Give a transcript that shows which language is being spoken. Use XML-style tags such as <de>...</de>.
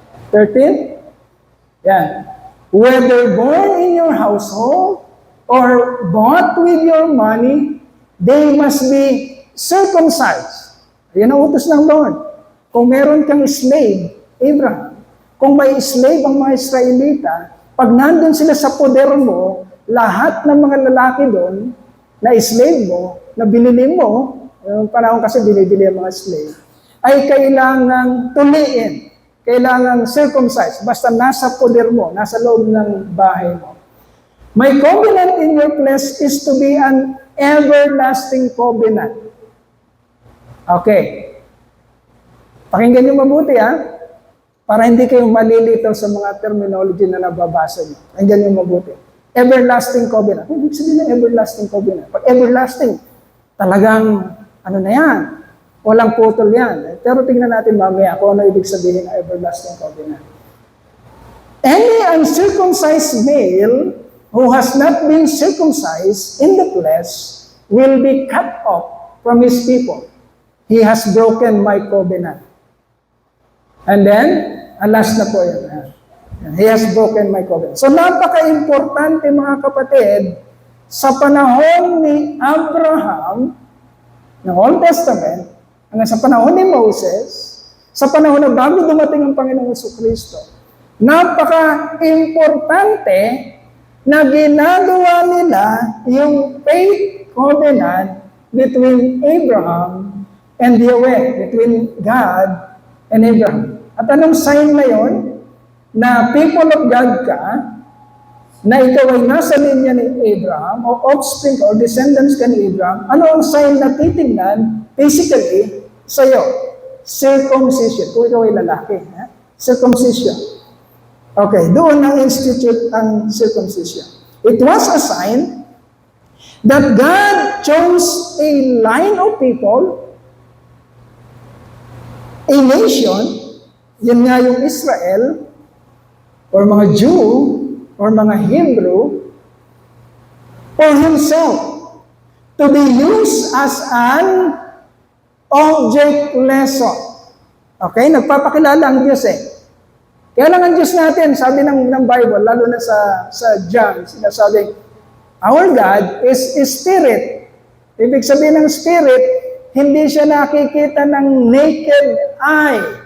<en>13? Yan. Whether born in your household or bought with your money, they must be circumcised.</en> <tl>Yan ang utos ng Lord. Kung meron kang slave, Abraham, kung may slave ang mga Israelita, pag nandun sila sa poder mo, lahat ng mga lalaki doon, na slave mo, na binili mo, yung panahon kasi binibili ang mga slave, ay kailangang tuliin, kailangang circumcise, basta nasa poder mo, nasa loob ng bahay mo.</tl> <en>My covenant in your place is to be an everlasting covenant. Okay.</en> <tl>Pakinggan niyo mabuti para hindi kayo malilito sa mga terminology na nababasa niyo. Pakinggan niyo mabuti. Everlasting covenant. Ibig sabihin ng everlasting covenant. Pag everlasting, talagang ano na yan? Walang putol yan. Pero tingnan natin mamaya kung ano ibig sabihin ng everlasting covenant.</tl> <en>Any uncircumcised male who has not been circumcised in the flesh will be cut off from his people. He has broken my covenant. And then,</en> <tl>last na po yun.</tl> <en>He has broken my covenant.</en> <tl>So napaka-importante mga kapatid, sa panahon ni Abraham, ng Old Testament, sa panahon ni Moses, sa panahon na bago dumating ang Panginoong Jesucristo, napaka-importante na ginagawa nila yung</tl> <en>faith covenant between Abraham and Yahweh, between God and Abraham.</en> <tl>At anong sign na yon? Na people of God ka, na ikaw ay nasa linya ni Abraham, o offspring or descendants ka ni Abraham, ano ang sign na titingnan physically sa'yo? Circumcision. Kung ikaw ay lalaki, circumcision. Okay, doon na-institute ang circumcision.</tl> <en>It was a sign that God chose a line of people, a nation,</en> <tl>yan nga yung Israel, or mga Jew, or mga Hebrew,</tl> <en>for himself, to be used as an object lesson.</en> <tl>Okay, nagpapakilala ang Diyos eh. Kaya lang ang Diyos natin, sabi ng Bible, lalo na sa John, sinasabi,</tl> <en>our God is Spirit.</en> <tl>Ibig sabihin ng Spirit, hindi siya nakikita ng naked eye.</tl>